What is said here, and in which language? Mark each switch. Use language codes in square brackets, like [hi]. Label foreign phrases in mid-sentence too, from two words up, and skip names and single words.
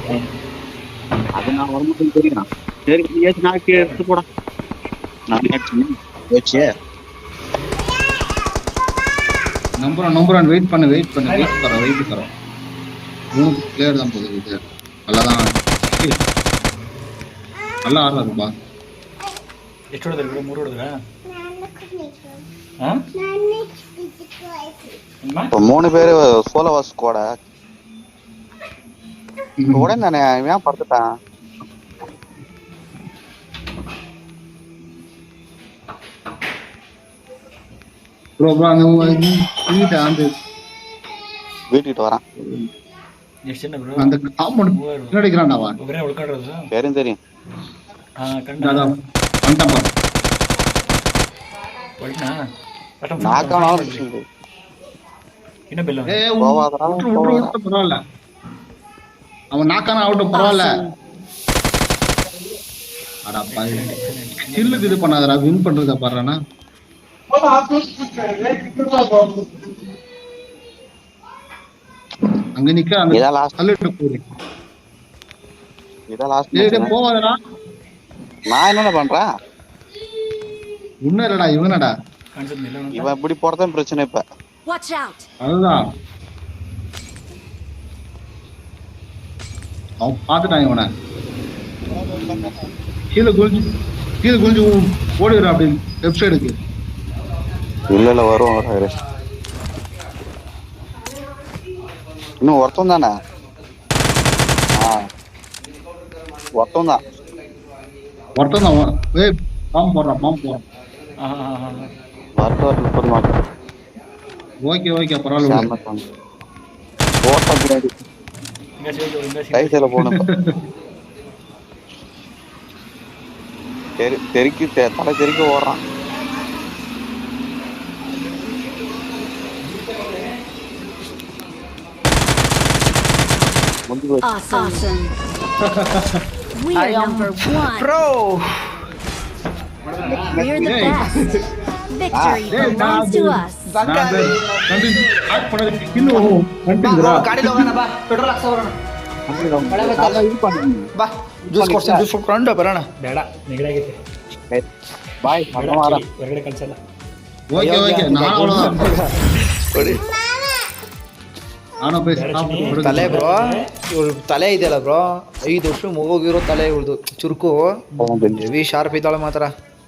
[ta] அது நான் வரமாட்டேன்னு தெரியும். சரி ஏச்சு நாளைக்கு எடுத்து போட. நான் ஏச்சு நம்பர் 1 வெயிட் பண்ணு [hi] वेट करो. [ta] 3 பிளேயர் தான் போகுது இது. நல்லா ஆடுறாருப்பா. [kn] ಎಷ್ಟು ಹೊಡೆದ್ರಿ 3 ಹೊಡೆದ್ರಾ ಹಾ [ta] 3 பேரு சோலோவா ஸ்குவாடா. உடனே தானே இவன் படுத்துட்டான். ப்ரோ அந்த வீட்டுக்கிட்ட வரான். [kn] ಎಷ್ಟು ಜನ ಬ್ರೋ [ta] அந்த காம்பவுண்ட் பின்னாடிக்கிறான்டா அவன். [kn] ಒಬ್ಬರೇ ಉಳ್ಕೊಂಡಿರೋದು [ta] தெரியும் [kn] ಹಾ ಕಂಡ [ta] அதான் வந்துட்டான் பாரு. [kn] ಒಳ್ಳೆನಾ [ta] நாக்கான [kn] ಇನ್ನ ಬೆಲ್ಲ [ta] ஏய் போவாதடா, விட்டு பரவாயில்ல. அவன் நாக்கான ஆகட்டும் பரவாயில்ல. அடா பாய் கில்லுக்கு இது பண்ணாதடா, வின் பண்றத பாருடா. அங்க நிக்க அந்த இதான் லாஸ்ட் தள்ளிட்டு போறேன். இதான் லாஸ்ட் ஏய் போவாதடா. நான் என்னென்ன பண்றேன் இன்னும் இல்லடா இவனடா. [kn] ಕಾಣಿಸುತ್ತೆ ಇಲ್ಲ ಅಂತ. [ta] இவன் இப்படி போறதான் பிரச்சனை இப்ப [en] Watch out! [ta] அதுதான் அவன் பார்த்துட்டான் இவனை. கீழே குளிஞ்சு ஓடிடுறான் அப்படி லெஃப்ட் சைடுக்கு. இல்ல வரும் ஹரிஷ். இன்னும் ஒருத்தம் தானே ஒருத்தம் தான் ஏய் பாம்பு போடுறான். ಹಾ ಹಾ ಹಾ ಹಾ வரட்டு மாட்டேன் ஓகே பரவாயில்ல. ஓட்டம் பின்னாடி [kn] ಹಿಂಗ ಸೇರಿ [ta] கைசில போகணும் தெறிக்கு தலை தெறிக்க ஓடுறான். [en] Awesome. We are number 1. [ta] ப்ரோ [en] We're the Hey. best. Victory belongs to us. [kn] ಗಾಡಿಲಿ ಹೋಗೋಣ ಬಾ ಪೆಟ್ರೋಲ್ ಹಾಕ್ಸ ಬರೋಣ ಬಾ ಜ್ಯೂಸ್ ಕೊಡ್ತೀನಿ ಜ್ಯೂಸ್ ಕೊಟ್ಕೊಂಡು ಬರೋಣ ಬೇಡ ನೆಗಡಿ ಆಗೈತೆ [ta] பாய் [kn] ಹೊರಗಡೆ ಕಳ್ಸಲ್ಲ. [ta] ஓகே நான் அவ்வளவுதான். [kn] ಕೊಡಿ [ta] நானும் போய் சாப்பிட்டு [kn] ತಲೆ ಬ್ರೋ ಇವಳು ತಲೆ ಇದೆಯಲ್ಲ ಬ್ರೋ 5 ವರ್ಷ ಹೋಗಿರೋ ತಲೆ ಇವಳ್ದು ಚುರುಕು [en] heavy sharp [kn] ಇದ್ದಾಳೆ ಮಾತ್ರ